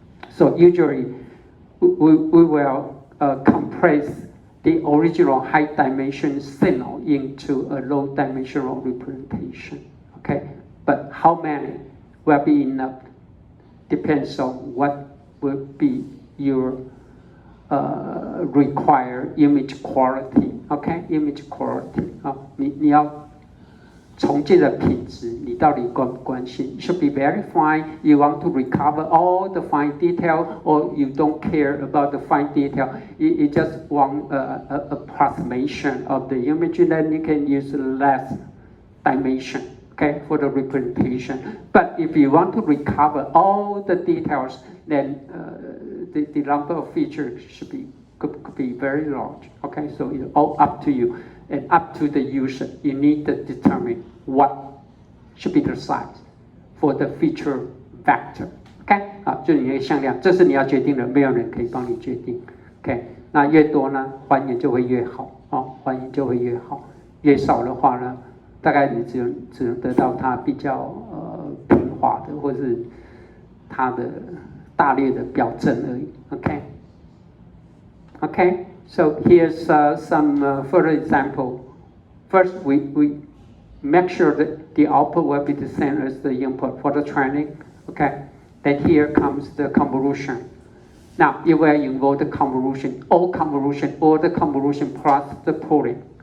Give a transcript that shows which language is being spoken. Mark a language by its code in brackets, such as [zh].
[en] So usually, we will compress the original high dimension signal into a low dimensional representation, okay? But how many will be enough depends on what will be your required image quality. Okay, image quality. [zh] 你要重建的品质，你到底关不关心 ？ [en] Should be very fine. You want to recover all the fine detail, or you don't care about the fine detail. You just want approximation of the image, then you can use less dimension. Okay, for the representation. But if you want to recover all the details, then the number of features could be very large. Okay, so it's all up to you and up to the user. You need to determine what should be the size for the feature vector. [zh] OK， 就你的向量，这是你要决定的，没有人可以帮你决定。 OK， 那越多呢，还原就会越好，还原就会越好。越少的话呢，大概你只能得到它比较平滑的，或是它的大略的表征而已。 [en] OK，so here's some further example. First, we make sure that the output will be the same as the input for the training. Okay, then here comes the convolution. Now it will involve the convolution, or the convolution plus the pooling.